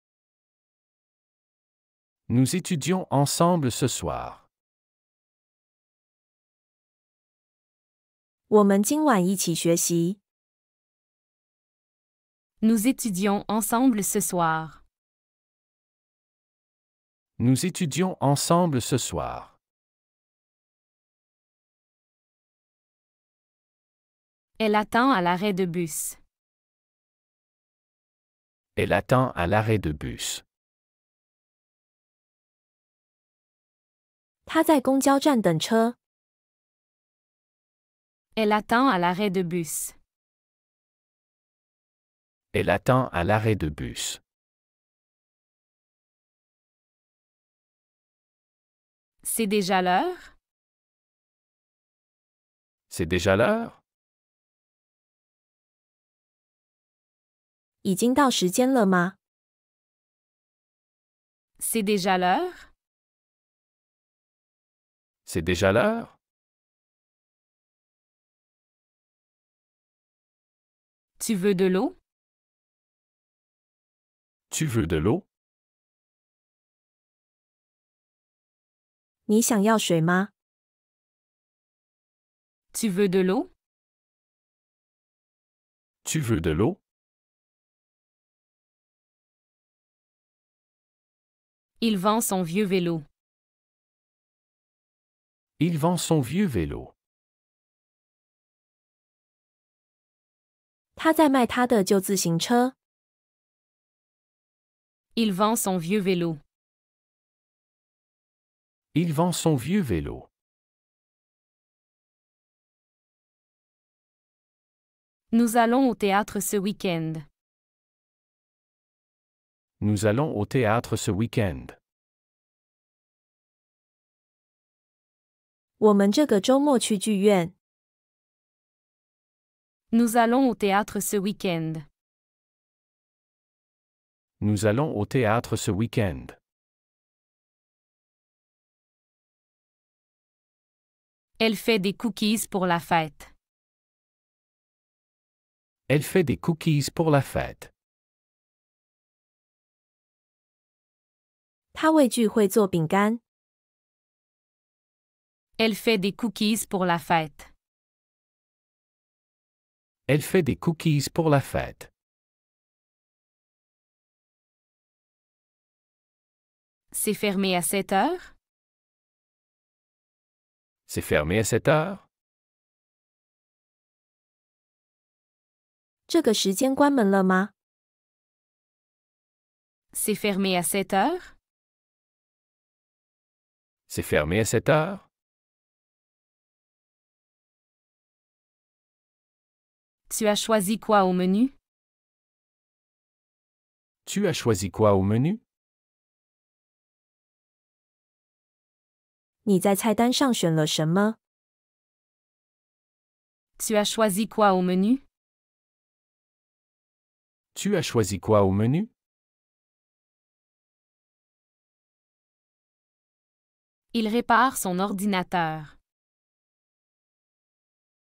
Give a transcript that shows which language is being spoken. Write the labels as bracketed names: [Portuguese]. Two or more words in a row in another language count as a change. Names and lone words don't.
[French] Nous étudions ensemble ce soir. [Chinese] 我们今晚一起学习。 [French] Nous étudions ensemble ce soir. Nous étudions ensemble ce soir. Elle attend à l'arrêt de bus. Elle attend à l'arrêt de bus. [Chinese] 他在公交站等车。 [French] Elle attend à l'arrêt de bus. Elle attend à l'arrêt de bus. C'est déjà l'heure? C'est déjà l'heure? [Chinese] 已经到时间了吗？ [French] C'est déjà l'heure? C'est déjà l'heure? Tu veux de l'eau? Tu veux de l'eau? [Chinese] 你想要水吗？ [French] Tu veux de l'eau? Tu veux de l'eau? Il vend son vieux vélo. Il vend son vieux vélo. [Chinese] 他在卖他的旧自行车。 [French] Il vend son vieux vélo. Il vend son vieux vélo. Nous allons au théâtre ce week-end. Nous allons au théâtre ce week-end. [Chinese] 我们这个周末去剧院。 [French] Nous allons au théâtre ce week-end. Nous allons au théâtre ce week-end. Elle fait des cookies pour la fête. Elle fait des cookies pour la fête. [Chinese] 他为聚会做饼干。 [French] Elle fait des cookies pour la fête. Elle fait des cookies pour la fête. C'est fermé à 7 heures? C'est fermé à 7 heures? [Chinese] 这个时间关门了吗？ [French] C'est fermé à 7 heures? C'est fermé à 7 heures? Tu as choisi quoi au menu? Tu as choisi quoi au menu? [Chinese] 你在菜单上选了什么？ [French] Tu as choisi quoi au menu? Tu as choisi quoi au menu? Il répare son ordinateur.